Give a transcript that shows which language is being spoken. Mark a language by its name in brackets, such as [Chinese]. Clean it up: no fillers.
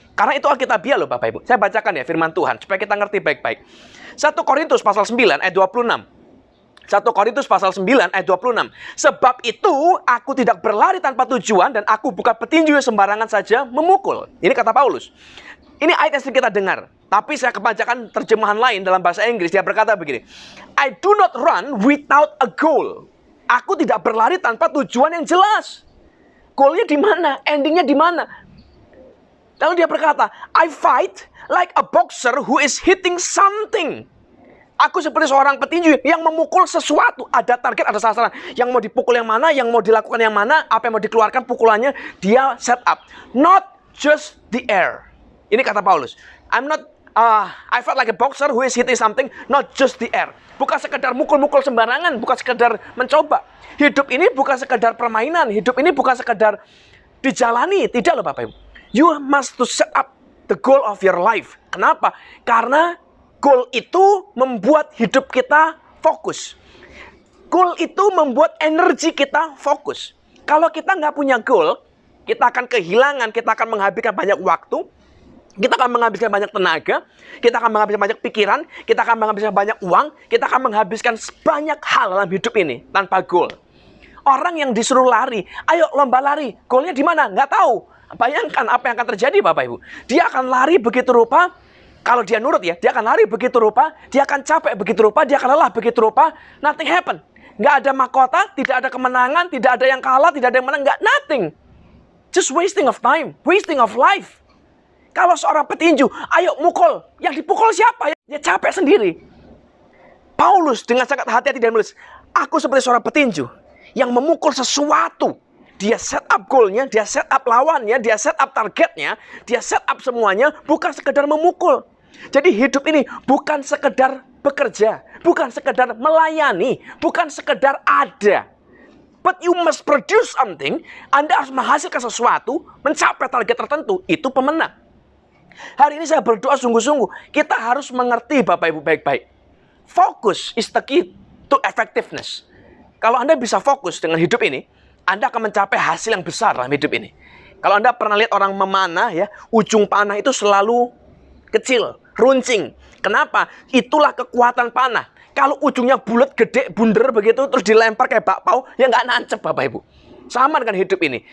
[Indonesian] Karena itu Alkitabiah loh Bapak Ibu. Saya bacakan ya firman Tuhan, supaya kita ngerti baik-baik. 1 Korintus pasal 9 ayat 26. 1 Korintus pasal 9 ayat 26. Sebab itu aku tidak berlari tanpa tujuan dan aku bukan petinju yang sembarangan saja memukul. Ini kata Paulus. Ini ayat yang sering kita dengar. Tapi saya kebacakan terjemahan lain dalam bahasa Inggris. Dia berkata begini. [English] I do not run without a goal. [Indonesian] Aku tidak berlari tanpa tujuan yang jelas. Goalnya di mana? Endingnya di mana? Lalu dia berkata, [English] I fight like a boxer who is hitting something. [Indonesian] Aku seperti seorang petinju yang memukul sesuatu. Ada target, ada sasaran. Yang mau dipukul yang mana, yang mau dilakukan yang mana, apa yang mau dikeluarkan pukulannya, dia set up. [English] Not just the air. [Indonesian] Ini kata Paulus. [English] I fight like a boxer who is hitting something, not just the air. [Indonesian] Bukan sekedar mukul-mukul sembarangan, bukan sekedar mencoba. Hidup ini bukan sekedar permainan. Hidup ini bukan sekedar dijalani. Tidak loh Bapak Ibu. [English] You must to set up the goal of your life. [Indonesian] Kenapa? Karena goal itu membuat hidup kita fokus. Goal itu membuat energi kita fokus. Kalau kita nggak punya goal, kita akan kehilangan, kita akan menghabiskan banyak waktu, kita akan menghabiskan banyak tenaga, kita akan menghabiskan banyak pikiran, kita akan menghabiskan banyak uang, kita akan menghabiskan banyak hal dalam hidup ini tanpa goal. Orang yang disuruh lari, ayo lomba lari, goalnya di mana? Nggak tahu. Bayangkan apa yang akan terjadi Bapak Ibu. Dia akan lari begitu rupa. Kalau dia nurut ya, dia akan lari begitu rupa, dia akan capek begitu rupa, dia akan lelah begitu rupa, [English] nothing happen. [Indonesian] Nggak ada mahkota, tidak ada kemenangan, tidak ada yang kalah, tidak ada yang menang, nggak, nothing. [English] Just wasting of time, wasting of life. [Indonesian] Kalau seorang petinju, ayo mukul. Yang dipukul siapa? Ya capek sendiri. Paulus dengan sangat hati-hati dan menulis, aku seperti seorang petinju yang memukul sesuatu. Dia set up goalnya, dia set up lawannya, dia set up targetnya, dia set up semuanya, bukan sekedar memukul. Jadi hidup ini bukan sekedar bekerja, bukan sekedar melayani, bukan sekedar ada. [English] But you must produce something. [Indonesian] Anda harus menghasilkan sesuatu, mencapai target tertentu, itu pemenang. Hari ini saya berdoa sungguh-sungguh, kita harus mengerti Bapak Ibu baik-baik. [English] Focus is the key to effectiveness. [Indonesian] Kalau Anda bisa fokus dengan hidup ini, Anda akan mencapai hasil yang besar dalam hidup ini. Kalau Anda pernah lihat orang memanah, ya, ujung panah itu selalu kecil, runcing. Kenapa? Itulah kekuatan panah. Kalau ujungnya bulat, gede, bunder begitu, terus dilempar kayak bakpao, ya nggak nancep Bapak Ibu. Sama dengan hidup ini.